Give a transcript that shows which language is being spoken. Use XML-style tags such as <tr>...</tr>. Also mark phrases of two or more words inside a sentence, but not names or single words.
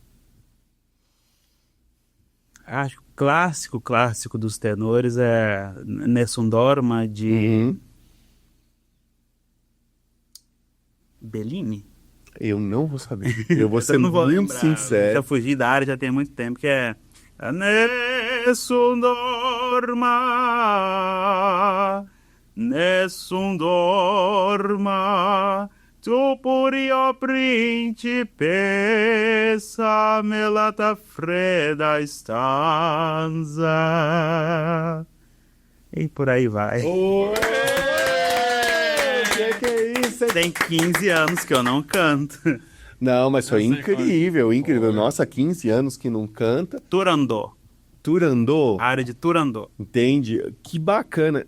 <pt>Acho que o clássico dos tenores é Nessun Dorma de Bellini. Eu não vou saber. Eu vou ser não vou muito lembrar. sincero. Já fugi da área já tem muito tempo, que é</pt> <it>Nessun dorma, tu pura principessa, me lata fredda stanza.</it> <pt>E por aí vai. Que é isso? Tem 15 anos que eu não canto. Não, mas foi incrível, incrível. Nossa, 15 anos que não canta. Turandot. Turandot? Área de Turandot. Entende? Que bacana.</pt>